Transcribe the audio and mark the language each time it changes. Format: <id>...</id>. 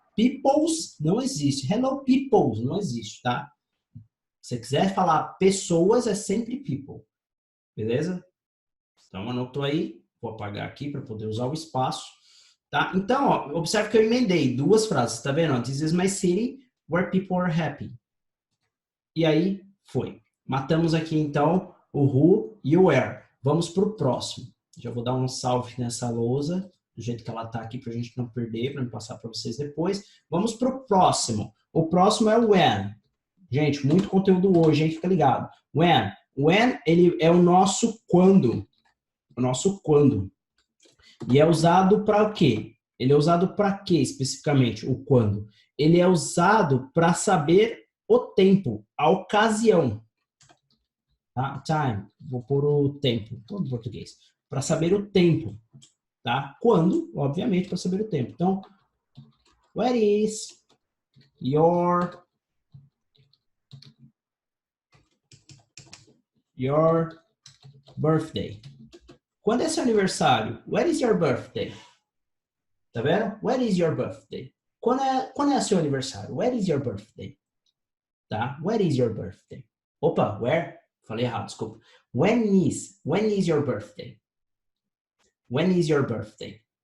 <pt>Peoples não existe. Hello, peoples não existe, tá? Se você quiser falar pessoas, é sempre people. Beleza? Então, anotou aí. Vou apagar aqui para poder usar o espaço. Tá? Então, ó, observe que eu emendei duas frases. Tá vendo?</pt> <en>This is my city where people are happy.</en> <pt>E aí, foi. Matamos aqui, então, o who e o where. Vamos para o próximo. Já vou dar um salve nessa lousa, do jeito que ela está aqui, para a gente não perder, para me passar para vocês depois. Vamos para o próximo. O próximo é o when. Gente, muito conteúdo hoje, hein? Fica ligado. When. When, ele é o nosso quando. O nosso quando. E é usado para o quê? Ele é usado para quê, especificamente, o quando? Ele é usado para saber o tempo, a ocasião. Tá? Time. Vou pôr o tempo, todo em português. Para saber o tempo. Tá? Quando, obviamente, para saber o tempo. Então,</pt> <en>where is your birthday?</en> <pt>Quando é seu aniversário?</pt> <en>Where is your birthday?</en> <pt>Tá vendo?</pt> <en>Where is your birthday?</en> <pt>Quando é seu aniversário?</pt> <en>Where is your birthday?</en> <pt>Tá?</pt> <en>Where is your birthday?</en> <pt>Opa,</pt> <en>where?</en> <pt>Falei errado, desculpa.</pt> <en>When is your birthday? When is your birthday?</en>